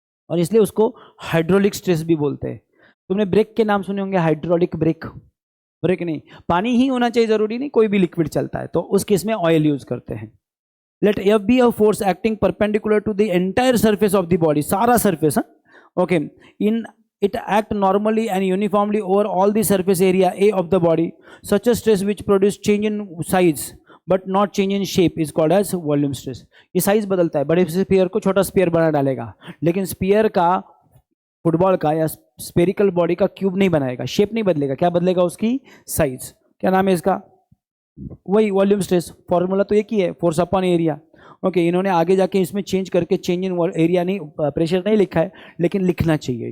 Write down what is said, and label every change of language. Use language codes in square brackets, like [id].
[hi] और इसलिए उसको हाइड्रोलिक स्ट्रेस भी बोलते हैं। तुमने ब्रेक के नाम सुने होंगे, हाइड्रोलिक ब्रेक, ब्रेक नहीं, पानी ही होना चाहिए, जरूरी नहीं कोई भी लिक्विड चलता है, तो उस केस में ऑयल यूज करते हैं। [en] let F be a force acting perpendicular to the entire surface of the body, [hi] सारा surface, [en] Okay, in it act normally and uniformly over all the surface area A of the body. Such a stress which produce change in size but not change in shape is called as volume stress. [hi] ये size बदलता है, बड़े spear को छोटा spear बना डालेगा, लेकिन spear का, फुटबॉल का या स्पेरिकल बॉडी का क्यूब नहीं बनाएगा, शेप नहीं बदलेगा। क्या बदलेगा, उसकी साइज। क्या नाम है इसका, वही वॉल्यूम स्ट्रेस। फॉर्मूला तो एक ही है, फोर्स अपॉन एरिया। ओके, इन्होंने आगे जाके इसमें चेंज करके चेंज इन एरिया नहीं, प्रेशर नहीं लिखा है, लेकिन लिखना चाहिए।